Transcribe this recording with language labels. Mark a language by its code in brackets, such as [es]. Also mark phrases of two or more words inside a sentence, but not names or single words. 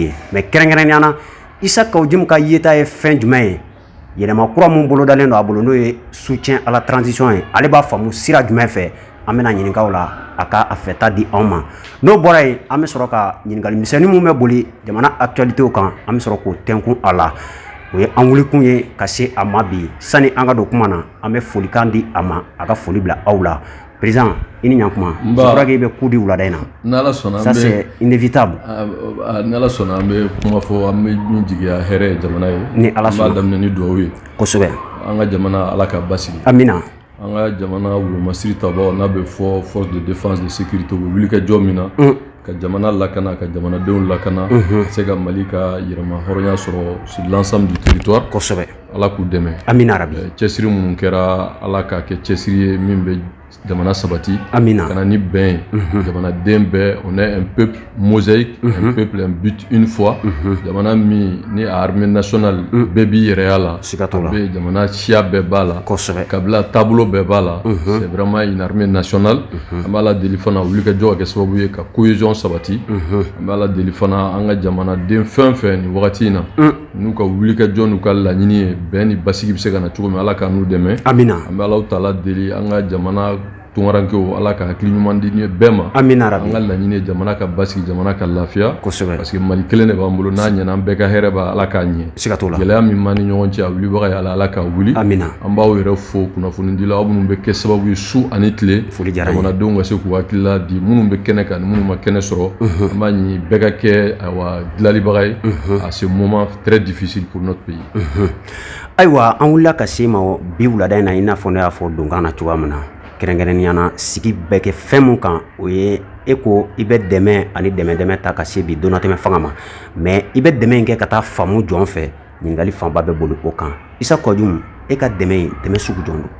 [bm] ye mais kɛrɛnkɛrɛnnenya na Issa Kawuji ka yeta ye fɛn jumɛn ye yɛlɛma kura mun bolodalen don a bolo n'o ye [fr] soutien à la transition [bm] ye ale b'a faamu sira jumɛn fɛ an bɛna ɲininkaw la a ka a fɛta di anw ma n'o bɔra yen an bɛ sɔrɔ ka ɲininkali misɛnnin mun bɛ boli jamana actualitéw kan an bɛ sɔrɔ k'o tɛnkun a la o ye an wulikun ye ka se a ma bi sani an ka don kuma na an bɛ folikan di a ma a ka foli bila aw la président i ni ɲankuma [fr] je crois que [bm] i bɛ coup di wulada in na n'Ala sɔnna [fr] ça c'est inévitable [bm] n'Ala sɔnna an bɛ kuma fɔ an bɛ min jigiya hɛrɛ ye jamana ye ni Ala sɔnna an b'a daminɛ ni dugawu ye kosɛbɛ an ka jamana Ala ka basigi amina an ka jamana wolomasiri tabaw n'a bɛ fɔ [fr] force de défense de sécurité [bm] u bɛ wuli ka jɔ min na ka jamana lakana ka jamanadenw lakana ka se ka Mali ka yɛrɛma hɔrɔnya sɔrɔ [fr] sur l'ensemble du territoire [bm] kosɛbɛ Ala k'u dɛmɛ amina rabi cɛsiri minnu kɛra Ala k'a kɛ cɛsiri ye min bɛ jamana sabati amina kana ni bɛn ye jamanaden bɛɛ [fr] on est un peuple mosaïque un peuple un but une foi [bm] jamana min ni a [fr] armée nationale [bm] bɛɛ b'i yɛrɛya la bɛ jamana siya bɛɛ b'a la kosɛbɛ kabila taabolo bɛɛ b'a la [fr] c'est vraiment une armée nationale [bm] an b'a la deli fana wulikajɔ ka kɛ sababu ye ka cohésion sabati an b'a la deli fana an ka jamanaden fɛn fɛn nin wagati in na n'u ka wulikajɔ n'u ka laɲini ye bɛn ni basigi bɛ se ka na cogo min Ala ka n'u dɛmɛ amina an bɛ Alahu taala deli an ka jamana tunkarankew Ala ka hakili ɲuman di bɛɛ ma amina rabi an ka laɲini ye jamana ka basigi jamana ka lafiya kosɛbɛ [fr] parce que [bm] Mali kelen de b'an bolo n'a ɲɛna an bɛɛ ka hɛrɛ b'a Ala k'a ɲɛ siga t'o la gɛlɛya min b'an ni ɲɔgɔn cɛ a wulibaga ye Ala ka wuli amina an b'aw yɛrɛ fo kunnafonidila aw minnu bɛ kɛ sababu ye su ani tile foli diyara n ye jamanadenw ka se k'u hakilila di minnu bɛ kɛnɛ kan ni minnu ma kɛnɛ sɔrɔ an b'a ɲini bɛɛ ka kɛ dilalibaga ye [fr] à ce moment très difficile pour notre pays [bm] ayiwa an wulila ka se ma bi wulada in na i n'a fɔ ne y'a fɔ donkan na cogoya min na kɛrɛnkɛrɛnnenya na sigi bɛ kɛ fɛn mun kan o ye e ko i bɛ dɛmɛ ani dɛmɛ ta ka se bi donatɛmɛ fanga ma mais i bɛ dɛmɛ in kɛ ka taa faamu jɔn fɛ ɲininkali fanba bɛ boli o kan Issa Kawuji e ka dɛmɛ sugu jɔn don